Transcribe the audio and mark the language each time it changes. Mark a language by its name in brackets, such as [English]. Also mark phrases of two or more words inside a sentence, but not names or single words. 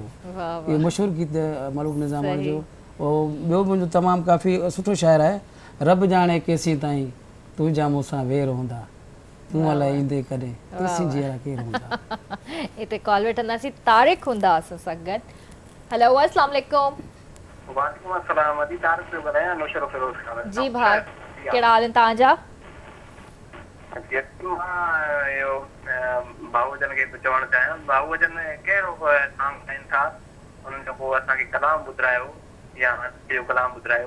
[Sindhi] इहो मशहूरु गीत मलूक निज़ामाणी जो। पोइ ॿियो मुंहिंजो तमामु काफ़ी सुठो शाइर आहे, रब ॼाणे केसीं ताईं तुंहिंजा मूंसां वेर हूंदा, तूं अलाए ईंदे कॾहिं तुलसी जहिड़ा केरु हूंदा। हिते कॉल वठंदासीं। तारिक हूंदा असां सां गॾु। [Arabic] हेलो السلام عليكم. وعليكم السلام. [Sindhi] अदी तारिक पियो ॻाल्हायां, नौशरो फिरोज़ खां। जी भाउ, कहिड़ा हाल आहिनि तव्हांजा? भाऊजन खे चवणु चाहियां, भाऊजन कहिड़ो सॉन्ग ॻाइनि था, उन्हनि खां पोइ असांखे कलाम ॿुधायो या ॿियो कलाम ॿुधायो।